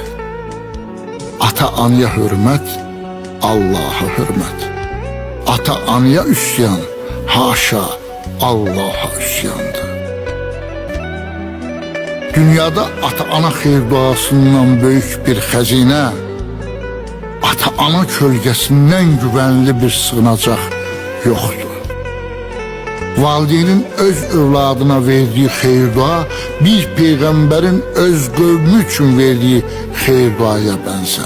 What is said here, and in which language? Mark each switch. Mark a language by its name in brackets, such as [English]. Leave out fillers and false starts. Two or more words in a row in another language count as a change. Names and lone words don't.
[Azerbaijani] Ata anaya hürmet, Allah'a hürmet. Ata anaya üsyan, haşa Allah'a üsyandır. Dünyada ata-ana xeyir duasından büyük bir xəzinə, ata-ana kölgəsindən güvənli bir sığınacaq yoxdur. Valideynin öz övladına verdiği xeyir dua, bir peyğəmbərin öz qövmü üçün verdiği xeyir duaya bənzər.